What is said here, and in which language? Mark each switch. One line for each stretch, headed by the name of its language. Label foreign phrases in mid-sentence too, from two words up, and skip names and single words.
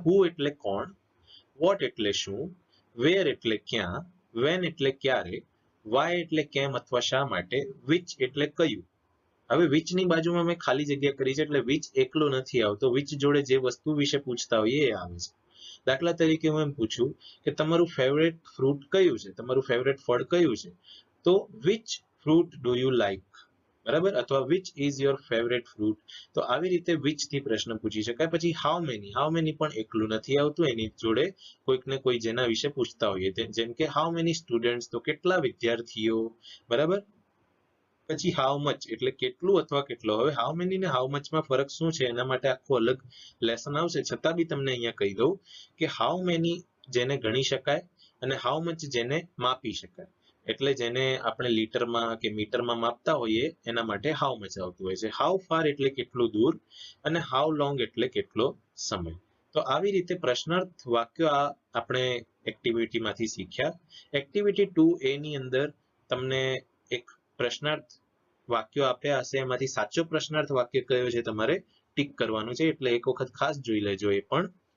Gujarati: હુ એટલે કોણ, વોટ એટલે શું, વેર એટલે ક્યાં, વેન એટલે ક્યારે, વાય એટલે કેમ અથવા શા માટે, વિચ એટલે કયું. હવે વિચ ની બાજુમાં મેં ખાલી જગ્યા કરી છે, એટલે વિચ એકલો નથી આવતો, વિચ જોડે જે વસ્તુ વિશે પૂછતા હોઈએ એ આવે છે. દાખલા તરીકે હું એમ પૂછું કે તમારું
English: favorite fruit
Gujarati: કયું છે, તમારું ફેવરેટ ફળ કયું છે, તો
English: which fruit do you like,
Gujarati: બરાબર, અથવા
English: which is your favorite fruit.
Gujarati: તો આવી રીતે which થી પ્રશ્ન પૂછી શકાય. પછી
English: how many
Gujarati: પણ એકલું નથી આવતું, એની જોડે કોઈક ને કોઈ જેના વિશે પૂછતા હોઈએ, જેમ કે
English: how many students,
Gujarati: તો કેટલા વિદ્યાર્થીઓ, બરાબર. પછી
English: how much
Gujarati: એટલે કેટલું અથવા કેટલો. હવે
English: how many
Gujarati: ને
English: how much
Gujarati: માં ફરક શું છે એના માટે આખું અલગ લેસન આવશે, છતાં બી તમને અહીંયા કહી દઉં કે
English: how many
Gujarati: જેને ગણી શકાય અને
English: how much
Gujarati: જેને માપી શકાય. એટલે જેને આપણે લીટરમાં કે મીટરમાં માપતા હોઈએ એના માટે
English: how much
Gujarati: આવતું હોય છે.
English: how far
Gujarati: એટલે કેટલું દૂર અને
English: how long
Gujarati: એટલે કેટલો સમય. તો આવી રીતે પ્રશ્નાર્થ વાક્યો આ આપણે એક્ટિવિટીમાંથી શીખ્યા. એક્ટિવિટી 2A ની અંદર તમને એક પ્રશ્નાર્થ વાક્યો આપ્યા હશે, એમાંથી સાચો પ્રશ્નાર્થ વાક્ય કયો છે તમારે ટીક કરવાનું છે, એટલે એક વખત ખાસ જોઈ લેજો એ પણ.